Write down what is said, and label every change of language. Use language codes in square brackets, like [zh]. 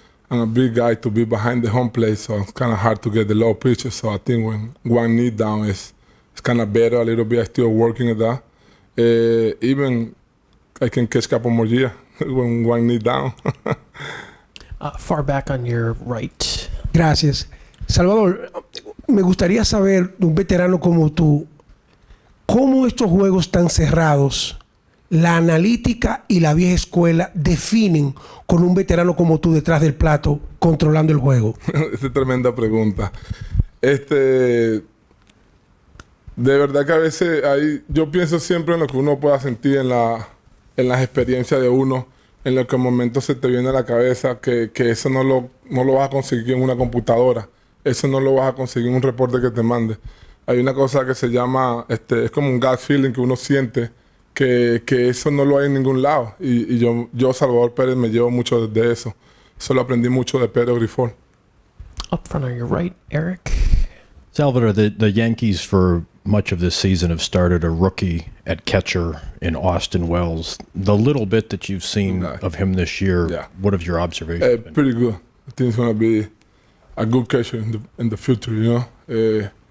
[en] I'm a big guy to be behind the home plate, so it's kind of hard to get the low pitches. So I think when one knee down it's kind of better a little bit. I'm still working at that. Even I can catch a couple more years when one knee down. Far back on your right. [es] Gracias. Salvador, me gustaría saber, de un veterano como tú, cómo estos juegos tan cerrados, la analítica y la vieja escuela definen con un veterano como tú detrás del plato controlando el juego. Esa es tremenda pregunta. De verdad que a veces yo pienso siempre en lo que uno pueda sentir en las experiencias de uno, en lo que en momentos se te viene a la cabeza, que eso no lo vas a conseguir en una computadora, eso no lo vas a conseguir en un reporte que te mande. Hay una cosa que se llama, es como un [en] gut feeling [es] que uno siente, que eso no lo hay en ningún lado. Y yo, Salvador Perez, me llevo mucho de eso. Eso lo aprendí mucho de Pedro Grifol. [en] Up front on your right, Eric. Salvador, the Yankees for much of this season have started a rookie at catcher in Austin Wells. The little bit that you've seen of him this year, what have your observations been? Pretty good. I think he's going to be a good catcher in the future, you know.